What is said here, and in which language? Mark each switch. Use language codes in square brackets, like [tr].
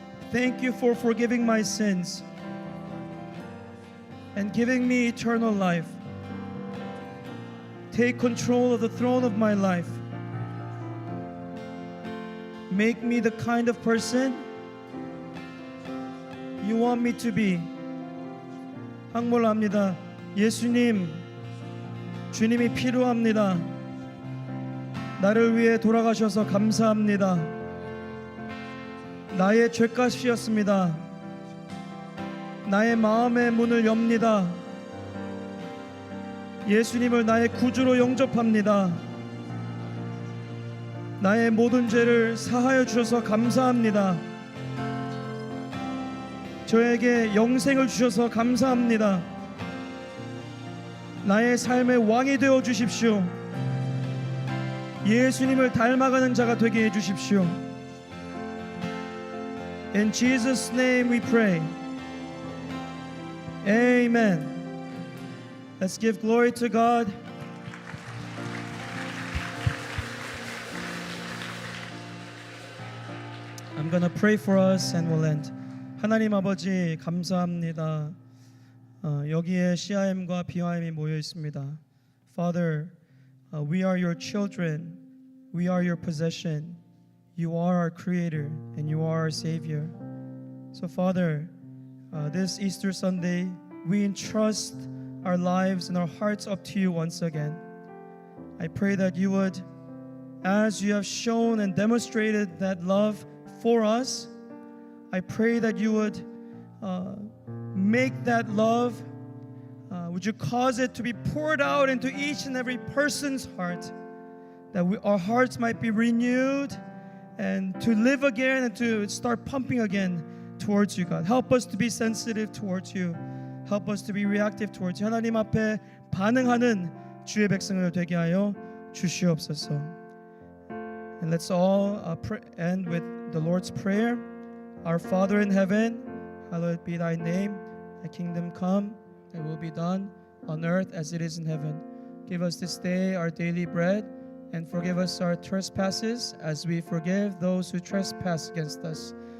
[en] Thank you for forgiving my sins and giving me eternal life. Take control of the throne of my life. Make me the kind of person you want me to be. [ko] 항몰합니다. 예수님, 주님이 필요합니다. 나를 위해 돌아가셔서 감사합니다. 나의 죄값이었습니다. 나의 마음의 문을 엽니다. 예수님을 나의 구주로 영접합니다. 나의 모든 죄를 사하여 주셔서 감사합니다. 저에게 영생을 주셔서 감사합니다. 나의 삶의 왕이 되어 주십시오. 예수님을 닮아가는 자가 되게 해 주십시오. [en] In Jesus' name we pray. Amen. Let's give glory to God. I'm gonna pray for us and we'll end. [ko] 하나님 아버지 감사합니다. 여기에 CIM과 BYM이 모여 있습니다. [en] Father, we are your children. We are your possession. You are our creator and you are our savior. So Father, this Easter Sunday, we entrust our lives and our hearts up to you once again. I pray that you would, as you have shown and demonstrated that love for us, I pray that you would make that love, would you cause it to be poured out into each and every person's heart, that our hearts might be renewed and to live again and to start pumping again towards you, God. Help us to be sensitive towards you. Help us to be reactive towards you. [ko] 하나님 앞에 반응하는 주의 백성을 되게 하여 주시옵소서. [en] And let's all end with the Lord's Prayer. Our Father in heaven, hallowed be thy name. Thy kingdom come, thy will be done on earth as it is in heaven. Give us this day our daily bread, and forgive us our trespasses as we forgive those who trespass against us.